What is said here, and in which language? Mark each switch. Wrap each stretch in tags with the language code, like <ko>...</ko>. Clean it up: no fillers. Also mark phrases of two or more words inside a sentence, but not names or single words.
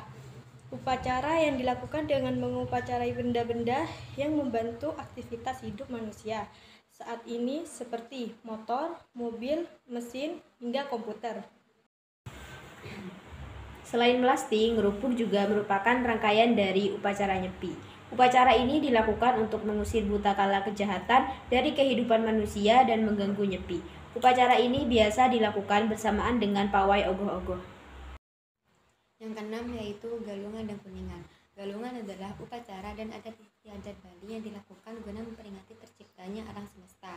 <id>Upacara yang dilakukan dengan mengupacarai benda-benda yang membantu aktivitas hidup manusia saat ini seperti motor, mobil, mesin, hingga komputer. Selain melasti, ngerupuk juga merupakan rangkaian dari upacara nyepi. Upacara ini dilakukan untuk mengusir buta kala kejahatan dari kehidupan manusia dan mengganggu nyepi. Upacara ini biasa dilakukan bersamaan dengan pawai ogoh-ogoh. Yang keenam yaitu Galungan dan Kuningan. Galungan adalah upacara dan adat istiadat Bali yang dilakukan guna memperingati terciptanya alam semesta.</id>